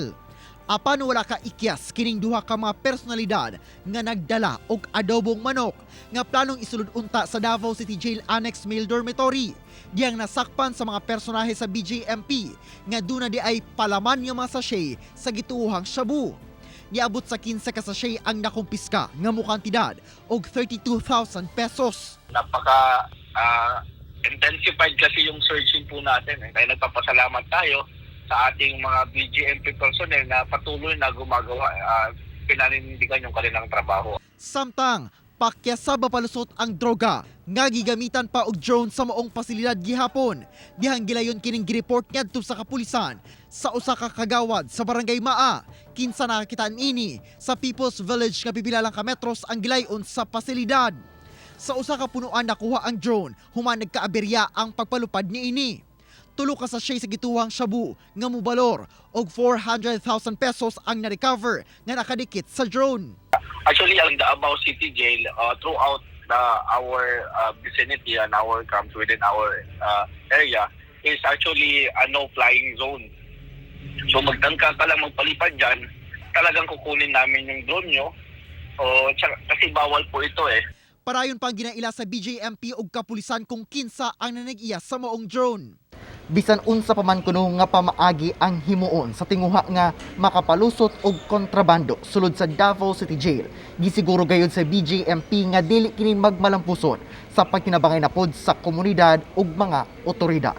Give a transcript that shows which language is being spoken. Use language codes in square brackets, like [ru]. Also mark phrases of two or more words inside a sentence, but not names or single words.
[ceb] Apan wala ka ikyas kining duha ka mga personalidad nga nagdala og adobong manok nga planong isulod unta sa Davao City Jail Annex Male Dormitory. Diyang nasakpan sa mga personahe sa BJMP nga duna di ay palaman nga mga sachet sa gituohang shabu. Niabot sa 15 ka sachet ang nakumpiska nga mukantidad og 32,000 pesos. [tl] Napaka intensified kasi yung searching po natin. Kaya nagpapasalamat tayo sa ating mga BGMP personnel na patuloy na gumagawa, pinanindigan yung kanilang trabaho. [ceb] Samtang pakyasaba palusot ang droga nga gigamitan pa og drone sa maong pasilidad gihapon. Dihang gilayon kining gireport ngadto sa kapulisan sa usa ka kagawad sa barangay Maa. Kinsa nakakitaan ini sa People's Village nga pipila lang ka metros ang gilayon sa pasilidad. Sa usa ka punuan nakuha ang drone, human nagkaaberya ang pagpalupad niini. Tulo ka sachet sa gituwang shabu nga mobalor og 400,000 pesos ang na-recover nga nakadikit sa drone. [en] Actually, ang Davao City Jail, throughout our vicinity and our camps within our area is actually a no-flying zone. [tl] So magtangka ka lang magpalipad dyan, talagang kukunin namin yung drone nyo. Kasi bawal po ito eh. [ceb] Parayon pang ginaila sa BJMP ug kapulisan kung kinsa ang nanag-iya sa maong drone. Bisan unsa pa man kuno nga pamaagi ang himuon sa tinguha nga makapalusot og kontrabando sulod sa Davao City Jail. Gisiguro gayud sa BJMP nga dili kini magmalampuson sa pagtinabangay na pod sa komunidad ug mga otoridad.